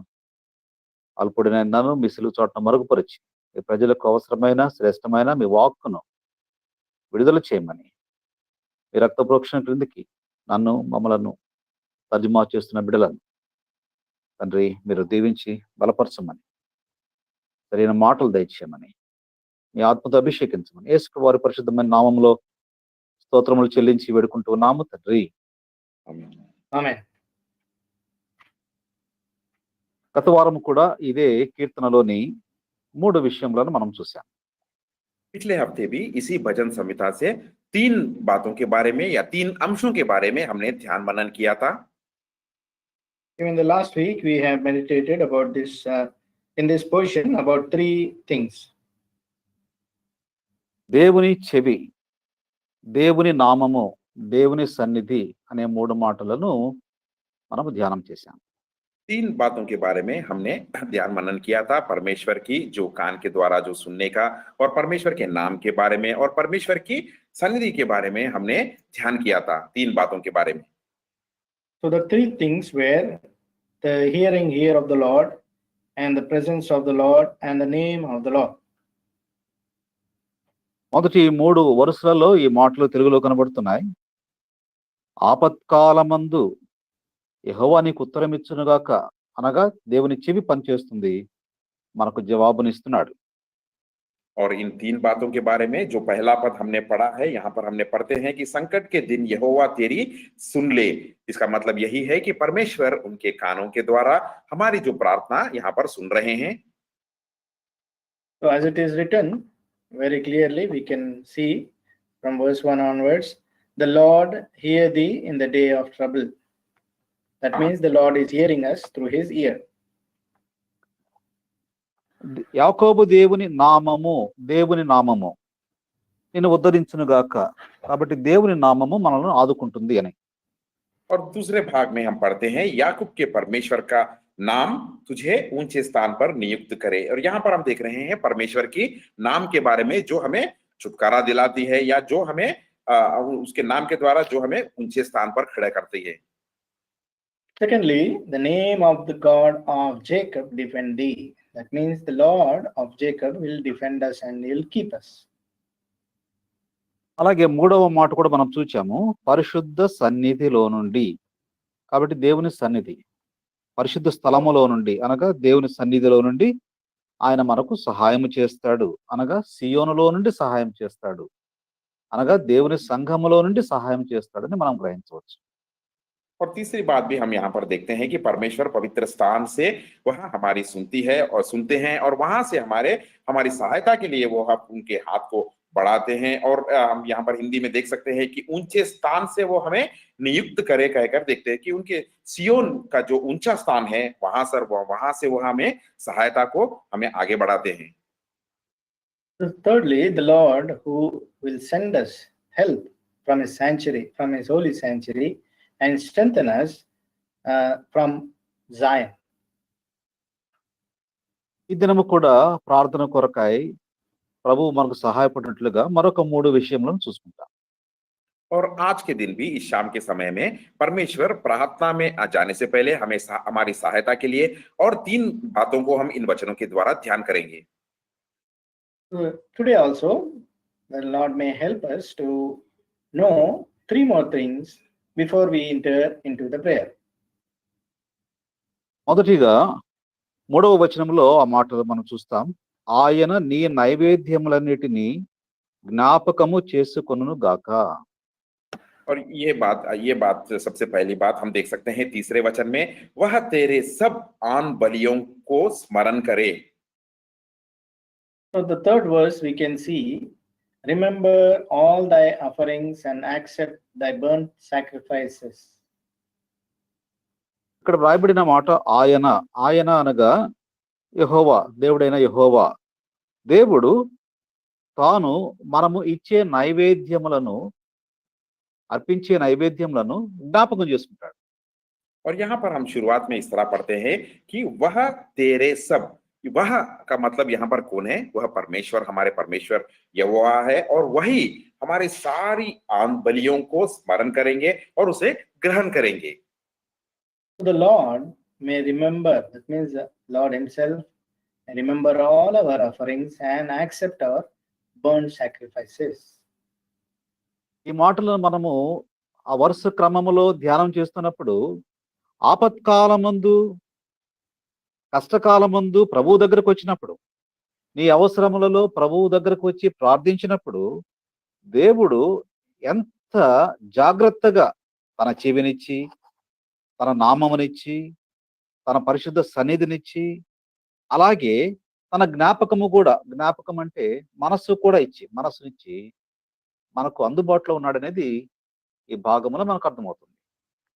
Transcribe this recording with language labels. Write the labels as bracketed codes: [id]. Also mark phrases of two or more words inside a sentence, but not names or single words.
[te] అల్పుడిన నన్ను మీ సిలువ చోటను మరుగుపరిచి మీ ప్రజలకు అవసరమైన శ్రేష్టమైన మీ వాక్కును విడుదల చేయమని, మీ రక్త ప్రోక్షణ క్రిందికి నన్ను మమ్మలను తర్జుమా చేస్తున్న బిడ్డలను తండ్రి మీరు దీవించి బలపరచమని, సరైన మాటలు దయచేయమని, మీ ఆత్మతో అభిషేకించమని యేసు వారి పరిశుద్ధమైన నామంలో స్తోత్రములు చెల్లించి వేడుకుంటున్నాము తండ్రి. ఆమేన్. గత వారం కూడా ఇదే కీర్తనలోని 3 విషయములను మనం చూసాం. [hi] पिछले हफ्ते भी इसी भजन संहिता से 3 बातों के बारे में या 3 अंशों के बारे में हमने ध्यान मनन किया था. [en] Even the last week we have meditated about this in this portion about 3 things. [te] దేవుని చెవి, దేవుని నామము, దేవుని సన్నిధి అనే 3 మాటలను మనం ధ్యానం చేశాం. [hi] तीन बातों के बारे में हमने ध्यान मनन किया था। परमेश्वर की जो कान के द्वारा जो सुनने का, और परमेश्वर के नाम के बारे में, और परमेश्वर की सन्निधि के बारे में हमने ध्यान किया था। तीन बातों के बारे में। [en] So the three things were the hearing ear of the Lord, and the presence of the Lord, and the name of the Lord. [te] మొదటి 3 వరుసలలో ఈ మాటలు తెలుగులో కనబడుతున్నాయి. ఆపత్కాలమందు యెహోవా నీకు ఉత్తరమిచ్చునుగాక అనగా దేవుని చెవి పనిచేస్తుంది, మనకు జవాబునిస్తున్నాడు. [hi] और इन तीन बातों के बारे में जो पहला पद हमने पढ़ा है, यहाँ पर हमने पढ़ते हैं कि संकट के दिन यहोवा तेरी सुन ले। इसका मतलब यही है कि परमेश्वर उनके कानों के द्वारा हमारी जो प्रार्थना यहाँ पर सुन रहे हैं। [en] So as it is written very clearly, we can see from verse 1 onwards, the Lord hear thee in the day of trouble. That means the Lord is hearing us through his ear. [te] యాకోబు దేవుని నామము నిన్ను ఉద్ధరించునుగాక. కాబట్టి దేవుని నామము మనల్ని ఆదుకుంటుంది అని. [hi] और दूसरे भाग में हम पढ़ते हैं याकूब के परमेश्वर का नाम तुझे ऊंचे स्थान पर नियुक्त करे। और यहाँ पर हम देख रहे हैं परमेश्वर की नाम के बारे में जो हमें छुटकारा दिलाती है, या जो हमें उसके नाम के द्वारा जो हमें ऊंचे स्थान पर खड़ा करती है। [en] Secondly, the name of the God of Jacob defend thee. That means the Lord of Jacob will defend us and he'll keep us. [te] అలాగే 3వ మాట కూడా మనం చూచాము, పరిశుద్ధ సన్నిధిలో నుండి. కాబట్టి దేవుని సన్నిధి, పరిశుద్ధ స్థలములో నుండి అనగా దేవుని సన్నిధిలో నుండి ఆయన మనకు సహాయం చేస్తాడు, అనగా సియోనులో నుండి సహాయం చేస్తాడు, అనగా దేవుని సంఘములో నుండి సహాయం చేస్తాడని మనం గ్రహించవచ్చు. [hi] और तीसरी बात भी हम यहाँ पर देखते हैं कि परमेश्वर पवित्र स्थान से वह हमारी सुनती है और सुनते हैं, और वहां से हमारी सहायता के लिए वो उनके हाथ को बढ़ाते हैं। और हम यहाँ पर हिंदी में देख सकते हैं कि ऊंचे स्थान से वो हमें नियुक्त करे कहकर देखते हैं कि उनके सियोन का जो ऊंचा स्थान है वहां से वो हमें सहायता को हमें आगे बढ़ाते हैं। [en] Thirdly, the Lord who will send us help from his sanctuary, from his holy sanctuary, and strengthen us from Zion. [te] ఈ దినము కూడా ప్రార్థన కొరకై ప్రభువు మనకు సహాయపడినట్లుగా మరొక 3 విషయములను చూసుకుంటాం. [hi] और आज के दिन भी इस शाम के समय में परमेश्वर प्रार्थना में जाने से पहले हमें हमारी सहायता के लिए और 3 बातों को हम इन वचनों के द्वारा ध्यान करेंगे। [en] Today also, the Lord may help us to know 3 more things before we enter into the prayer. [te] మొదటిగా 3వ వచనంలో ఆ మాటలు మనం చూస్తాం. ఆయన నీ నైవేద్యములన్నిటినీ జ్ఞాపకము చేసుకొనును గాక. [hi] और ये बात सबसे पहली बात हम देख सकते हैं तीसरे वचन में, वह तेरे सब आन बलियों को स्मरण करे। [en] So the third verse we can see, remember all thy offerings and accept thy burnt sacrifices. [te] ఇక్కడ వ్రాయబడిన మాట ఆయన అనగా యెహోవా, దేవుడైన యెహోవా. దేవుడు తాను మనము ఇచ్చే నైవేద్యములను, అర్పించే నైవేద్యములను జ్ఞాపకం చేసుకుంటాడు. [hi] और यहाँ पर हम शुरुआत में इस तरह पढ़ते हैं कि वह तेरे सब, वह का मतलब यहाँ पर कौन है? वह परमेश्वर, हमारे परमेश्वर यहोवा है, और वही हमारी सारी आन बलियों को स्मरण करेंगे और उसे ग्रहण करेंगे। [en] The Lord may remember, that means the Lord himself may remember all our offerings and accept our burnt sacrifices. [te] ఈ మాటలను మనము ఆ వరుస క్రమములో ధ్యానం చేస్తున్నప్పుడు, ఆపత్కాలమందు, కష్టకాలమందు ప్రభువు దగ్గరకు వచ్చినప్పుడు, నీ అవసరములలో ప్రభువు దగ్గరకు వచ్చి ప్రార్థించినప్పుడు, దేవుడు ఎంత జాగ్రత్తగా తన చెవినిచ్చి, తన నామమునిచ్చి, తన పరిశుద్ధ సన్నిధినిచ్చి, అలాగే తన జ్ఞాపకం అంటే మనస్సునిచ్చి మనకు అందుబాటులో ఉన్నాడనేది ఈ భాగంలో మనకు అర్థమవుతుంది.